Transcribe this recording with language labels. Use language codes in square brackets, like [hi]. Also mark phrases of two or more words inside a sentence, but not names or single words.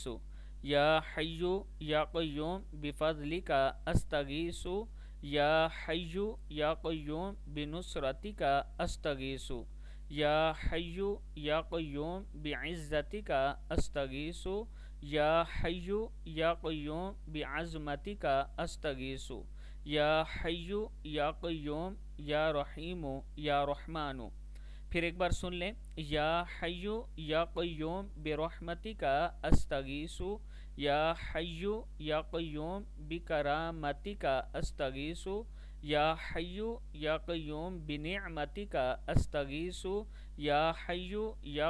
[ar] یا حیو یا قیوم بفضلک استغیث، یا حیو یا قیوم بنصرتک استغیث، یا حیو یا قیوم بعزتک استغیث، یا حیو یا قیوم بعظمتک استغیث، یا حیو یا قیوم یا رحیم یا رحمان۔ [ur] پھر ایک بار سن لیں، [ar] یا حیو یا قیوم برحمتک استغیث، یا حیو یا قیوم بکرامتک استغیث، یا حیو یا قیوم بنعمتک استغیث، یا حیو یا